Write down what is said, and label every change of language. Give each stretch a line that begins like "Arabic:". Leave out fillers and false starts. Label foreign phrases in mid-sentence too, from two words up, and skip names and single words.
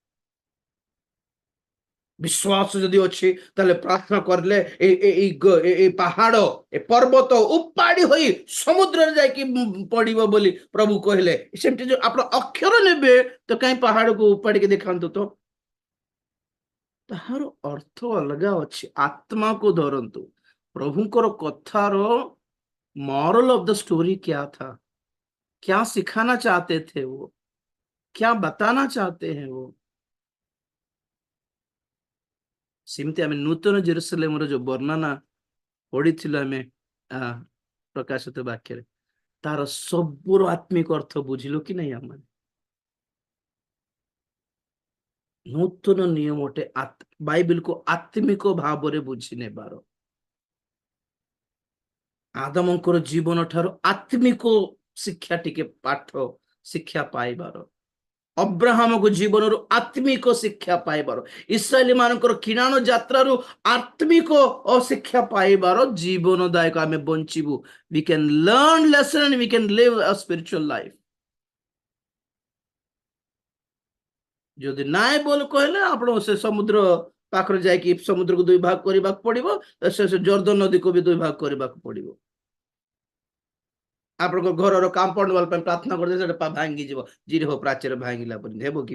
Odia: ବିଶ୍ୱାସ ଯଦି ଅଛି ତାହେଲେ ପ୍ରାର୍ଥନା କରିଲେ ଏଇ ପାହାଡ ଏ ପର୍ବତ ଉପାଡି ହୋଇ ସମୁଦ୍ରରେ ଯାଇକି ପଡିବ ବୋଲି ପ୍ରଭୁ କହିଲେ। ସେମିତି ଯୋଉ ଆପଣ ଅକ୍ଷର ନେବେ ତ କାହିଁ ପାହାଡକୁ ଉପାଡିକି ଦେଖାନ୍ତୁ ତ? ତାହାର ଅର୍ଥ ଅଲଗା ଅଛି। ଆତ୍ମାକୁ ଧରନ୍ତୁ। ପ୍ରଭୁଙ୍କର କଥାର
English: moral of the story
Hindi: क्या था, क्या सिखाना चाहते थे वो, क्या बताना चाहते हैं वो।
Odia: ସେମିତି ଆମେ ନୂତନ ଜେରୁସାଲେମର ଯୋଉ ବର୍ଣ୍ଣନା ପଢିଥିଲୁ ଆମେ ପ୍ରକାଶିତ ବାକ୍ୟରେ, ତାର ସବୁର ଆତ୍ମିକ ଅର୍ଥ ବୁଝିଲୁ କି ନାହିଁ? ଆମେ ନୂତନ ନିୟମଟେ ବାଇବେଲକୁ ଆତ୍ମିକ ଭାବରେ ବୁଝି ନେବାର, ଆଦମଙ୍କର ଜୀବନ ଠାରୁ ଆତ୍ମିକ ଶିକ୍ଷା ଟିକେ ପାଠ ଶିକ୍ଷା ପାଇବାର, ଅବ୍ରାହମଙ୍କ ଜୀବନରୁ ଆତ୍ମିକ ଶିକ୍ଷା ପାଇବାର, ଇସ୍ରାଏଲି ମାନଙ୍କର କିଣାଣ ଯାତ୍ରାରୁ ଆତ୍ମିକ ଶିକ୍ଷା ପାଇବାର ଜୀବନଦାୟକ ଆମେ ବଞ୍ଚିବୁ।
English: we can learn lesson and we can live a spiritual life।
Odia: ଯଦି ନାଇଁ ବୋଲି କହିଲେ ଆପଣ ସେ ସମୁଦ୍ର ପାଖରେ ଯାଇକି ସମୁଦ୍ରକୁ ଦୁଇ ଭାଗ କରିବାକୁ ପଡିବ, ସେ ଜର୍ଦ୍ଦନ ନଦୀକୁ ବି ଦୁଇ ଭାଗ କରିବାକୁ ପଡିବ। ଆପଣଙ୍କ ଘରର
English: compound wall
Odia: ପାଇଁ ପ୍ରାର୍ଥନା କରିଦେଲେ ସେଟା ଭାଙ୍ଗିଯିବ, ଜିରିହୋ ପ୍ରାଚୀର ଭାଙ୍ଗିଲା ପରି ହେବ କି?